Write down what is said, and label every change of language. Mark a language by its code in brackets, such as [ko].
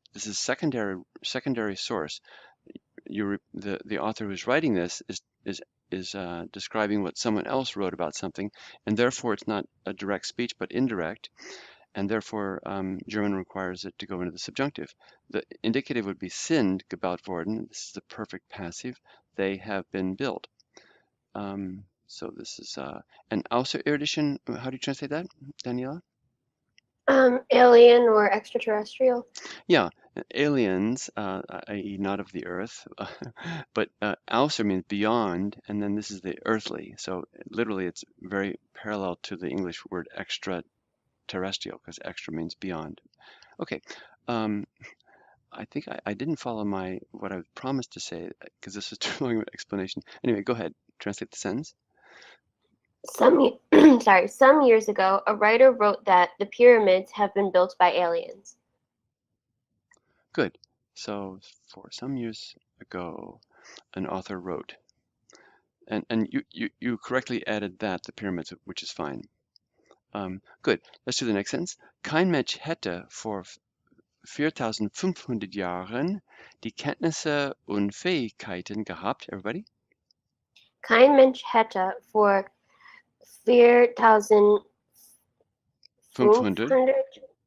[en] This is secondary source. The author who's writing this is describing what someone else wrote about something, and therefore it's not a direct speech but indirect. And therefore German requires it to go into the subjunctive. The indicative would be [de] sind gebaut worden. [en] This is the perfect passive. They have been built. So this is an Außerirdischen. How do you translate that, Daniela? Alien or extraterrestrial. Yeah, Aliens, i.e. not of the earth, but außer means beyond, and then this is the earthly. So literally it's very parallel to the English word extraterrestrial, because extra means beyond. Okay, um, I think I didn't follow what I promised to say because this is too long of an explanation. Anyway, go ahead, translate the sentence. Some years ago, a writer wrote that the pyramids have been built by aliens. Good. So for some years ago, an author wrote, and you correctly added that, the pyramids, which is fine. Good. Let's do the next sentence. [de] Kein Mensch hätte vor 4500 Jahren die Kenntnisse und Fähigkeiten gehabt. [en] Everybody? [de] Kein Mensch hätte vor 4500 500.